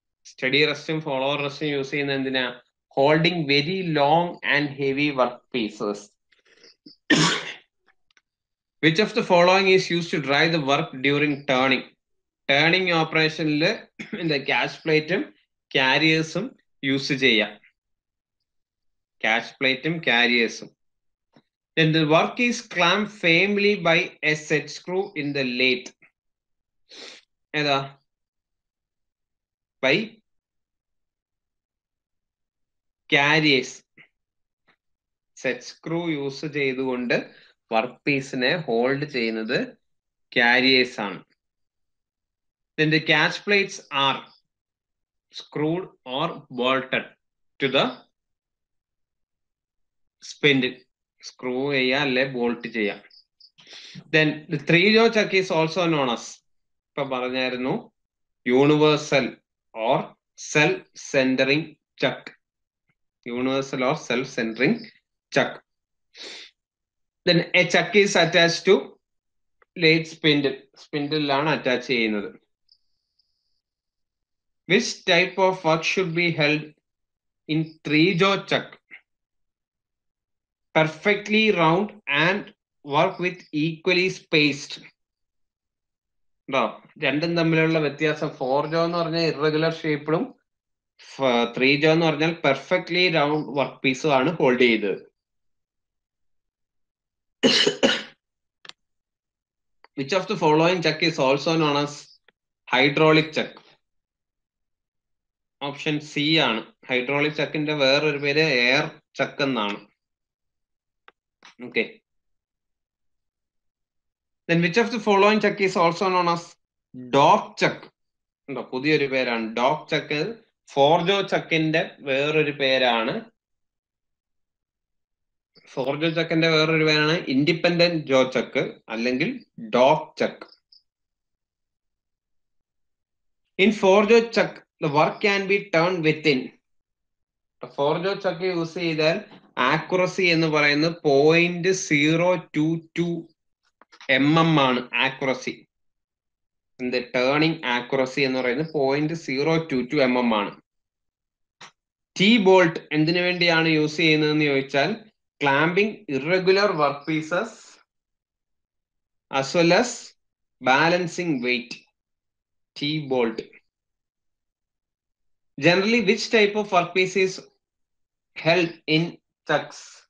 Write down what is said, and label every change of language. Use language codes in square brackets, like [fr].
[ml] Study റെസ്റ്റും follower റെസ്റ്റും use ചെയ്യുന്നത് എന്തിനാ? [en] Holding very long and heavy work pieces. Which of the following is use to drive the work during turning? [ml] Turning ഓപ്പറേഷനിൽ catch പ്ലേറ്റും ക്യാരിയേഴ്സും use ചെയ്യാം. Catch പ്ലേറ്റും ക്യാരിയേഴ്സും. [en] Then the work is clamped firmly by a set screw in the lathe. [ml] ഏതാ? [en] By carriers. [ml] Set screw use ചെയ്തുകൊണ്ട് work പീസിനെ hold ചെയ്യുന്നത് carriers ആണ്. [en] Then the catch plates are screwed or bolted to the spindle. [ml] Screw ചെയ്യാം, അല്ലെ bolt ചെയ്യാം. [en] then the 3-jaw chuck is also known as, [ml] ഇപ്പൊ പറഞ്ഞായിരുന്നു, [en] Universal or self centering chuck. Universal or self centering chuck. Then a chuck is attached to lathe spindle. [ml] സ്പിൻഡിലാണ് attach ചെയ്യുന്നത്. [en] Which type of work should be held in 3-jaw chuck? Perfectly round and work with equally spaced. [ml] രണ്ടും തമ്മിലുള്ള വ്യത്യാസം. 4-jaw എന്ന് പറഞ്ഞാൽ irregular ഷേപ്പിലും 3-jaw എന്ന് പറഞ്ഞാൽ perfectly round work പീസും ആണ് ഹോൾഡ് ചെയ്തത്. [en] Which of the following chuck is also known as hydraulic chuck? [ml] Option C ആണ്. ഹൈഡ്രോളിക് ചക്കിന്റെ വേറൊരു പേര് എയർ ചക്ക് എന്നാണ്. [en] Okay. Then which of the following chuck is also known as dog chuck? [ml] പുതിയൊരു പേരാണ് dog ചക്ക്. 4-jaw ചക്കിന്റെ വേറൊരു പേരാണ്. 4-jaw ചക്കിന്റെ വേറൊരു പേരാണ് ഇൻഡിപെൻഡന്റ് ജോ ചക്ക് അല്ലെങ്കിൽ dog Chuck. [en] In 4-jaw chuck the work can be turned within. [ml] 4-jaw Chuck use ചെയ്താൽ accuracy എന്ന് പറയുന്നത് 0.022 mm ആണ് ആക്യുറസി. ടേണിംഗ് ആക്യുറസി എന്ന് പറയുന്നത് 0.022 mm ആണ്. T ബോൾട്ട് എന്തിനു വേണ്ടിയാണ് യൂസ് ചെയ്യുന്നതെന്ന് ചോദിച്ചാൽ clamping irregular work pieces [en] as well as balancing weight. T bolt. Generally, which type of workpiece is held in chucks?